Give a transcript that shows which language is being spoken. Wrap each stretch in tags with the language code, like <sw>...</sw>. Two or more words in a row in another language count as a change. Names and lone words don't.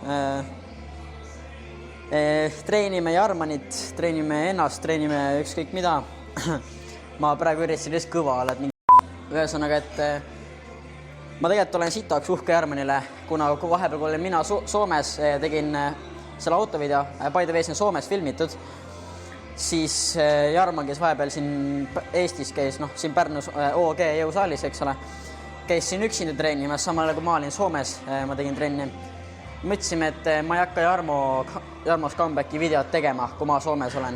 <et>Treenime Jarmanit, treenime ennast, treenime ükskõik mida. Ma praegu üritasin lihtsalt kõva olla, et mingi ühesõnaga, et ma tegelikult olen sitaks uhke Jarmanile, kuna vahepeal, kui olin mina Soomes, tegin selle autovideo,</et> <en>by the way,</en> <et>see on Soomes filmitud, siis Jarman, kes vahepeal siin Eestis käis, siin Pärnus OG jõusaalis, eks ole, käis siin üksinda treenimas, samal kui ma olin Soomes, ma tegin trenni. Mõtlesime, et ma ei hakka Jarmos comebacki videot tegema, kui ma Soomes olen.</et>